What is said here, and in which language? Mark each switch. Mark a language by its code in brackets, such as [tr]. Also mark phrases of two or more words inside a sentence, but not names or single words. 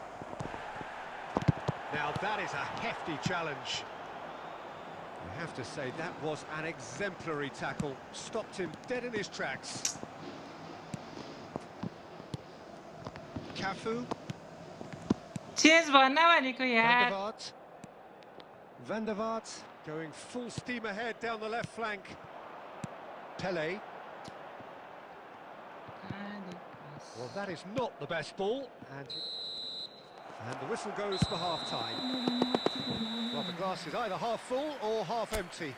[en] Now that is a hefty challenge. I have to say that was an exemplary tackle. Stopped him dead in his tracks. Cafu. [ne] चेंज भन्न भनेको [en] Van यार. der Vaart. Van der Vaart going full steam ahead down the left flank. Pele. Well, that is not the best ball, and the whistle goes for half-time. Well, the glass is either half full or half empty.